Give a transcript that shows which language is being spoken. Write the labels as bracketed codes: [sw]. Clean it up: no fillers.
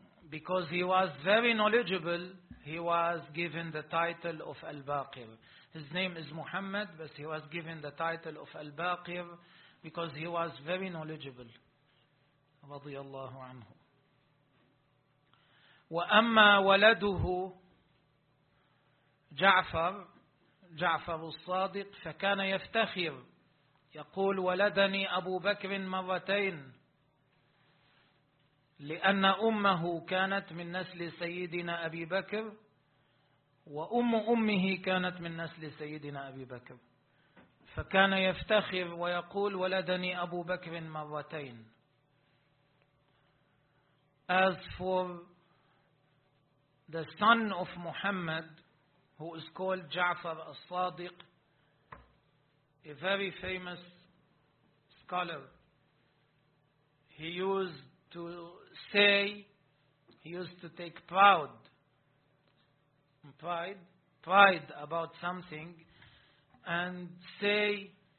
[en] Because he was very knowledgeable, he was given the title of Al-Baqir. His name is Muhammad, but he was given the title of Al-Baqir because he was very knowledgeable. [ar] رضي الله عنه. وأما ولده جعفر، جعفر الصادق، فكان يفتخر يقول ولدني أبو بكر مرتين، لأن أمه كانت من نسل سيدنا أبي بكر وأم أمه كانت من نسل سيدنا أبي بكر، فكان يفتخر ويقول ولدني أبو بكر مرتين. [en] As for the son of Muhammad, who is called Ja'far al-Sadiq, a very famous scholar, he used to take pride about something and say